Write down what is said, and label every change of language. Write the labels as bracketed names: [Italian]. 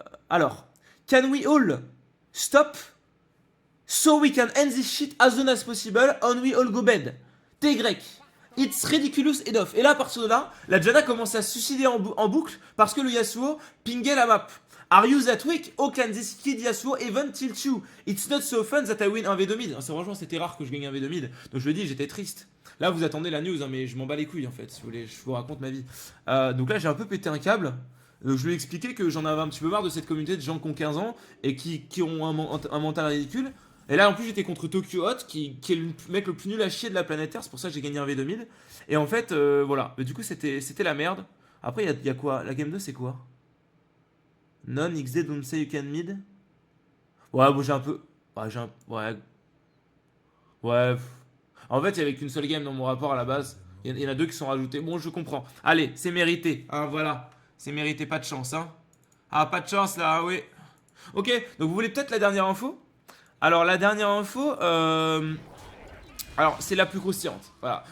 [English] Alors, can we all stop so we can end this shit as soon as possible and we all go bed? TY. It's ridiculous enough. [French] Et là, à partir de là, la Janna commence à se suicider en boucle parce que le Yasuo pingait la map. [English] Are you that weak? Oh, can this kid Yasuo even tilt you? It's not so fun that I win un V2 mid. [French] Franchement, c'était rare que je gagne un V2 mid. Donc je le dis, j'étais triste. Là, vous attendez la news, hein, mais je m'en bats les couilles en fait. Si vous voulez, je vous raconte ma vie. Donc là, j'ai un peu pété un câble. Donc je lui ai expliqué que j'en avais un petit peu marre de cette communauté de gens qui ont 15 ans et qui ont un mental ridicule. Et là, en plus, j'étais contre Tokyo Hot, qui est le mec le plus nul à chier de la planète Terre. C'est pour ça que j'ai gagné un V2 mid. Et en fait, voilà. Mais du coup, c'était la merde. Après, il y a quoi? La game 2, c'est quoi? [English] Non, XD don't say you can mid. [French] Ouais, bon, j'ai un peu. Ouais, Ouais. Ouais. En fait, il y avait qu'une seule game dans mon rapport à la base. Il y en a deux qui sont rajoutés. Bon, je comprends. Allez, c'est mérité. Hein, voilà. C'est mérité, pas de chance, hein. Ah, pas de chance là, oui. Ok, donc vous voulez peut-être la dernière info? Alors, la dernière info, alors, c'est la plus croustillante. Voilà.